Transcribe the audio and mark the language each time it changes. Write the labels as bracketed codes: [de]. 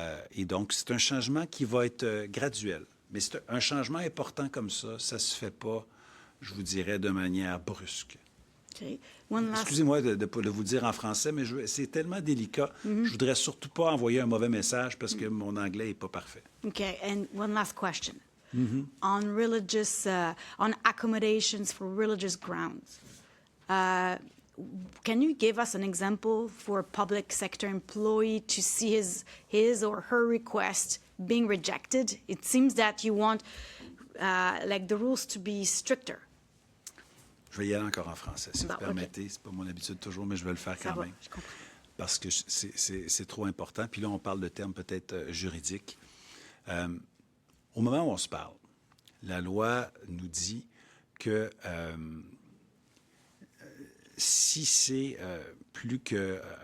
[fr] Et donc, c'est un changement qui va être graduel. Mais c'est un changement important comme ça ne se fait pas, je vous dirais, de manière brusque. [en] Okay. [fr] Excusez-moi de vous dire en français, mais c'est tellement délicat. Je voudrais surtout pas envoyer un mauvais message parce que mon anglais est pas parfait. [en] Okay, and one last question. On religious, on accommodations for religious grounds. Can you give us an example for a public sector employee to see his or her request being rejected? It seems that you want like the rules to be stricter. [fr] Je vais y aller encore en français, si vous permettez. C'est pas mon habitude toujours, mais je vais le faire quand même. Je comprends. Parce que c'est trop important. Puis là, on parle de termes peut-être juridiques. Au moment où on se parle, La loi nous dit que si c'est plus que...